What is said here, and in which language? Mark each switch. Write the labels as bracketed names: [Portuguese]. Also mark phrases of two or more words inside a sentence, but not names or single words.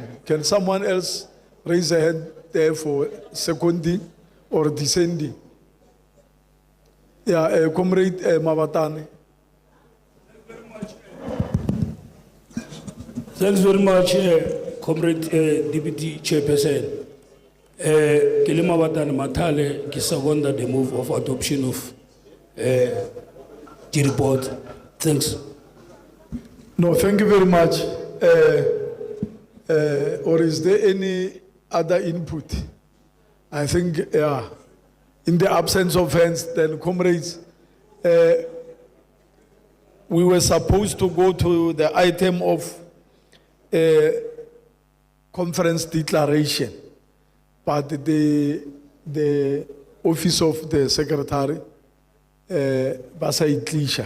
[English] Can someone else raise a hand there for seconding or descending? Yeah, Comrade Mabatane. Thanks very much, Comrade Deputy Chairperson. [Northern Sotho] Ke le [English] Mabatane Mathale, ke second the move of adoption of the report. Thanks. No, thank you very much. Or is there any other input? I think, yeah, in the absence of hands, then comrades, we were supposed to go to the item of conference declaration, but the office of the secretary, Basa Itlisha.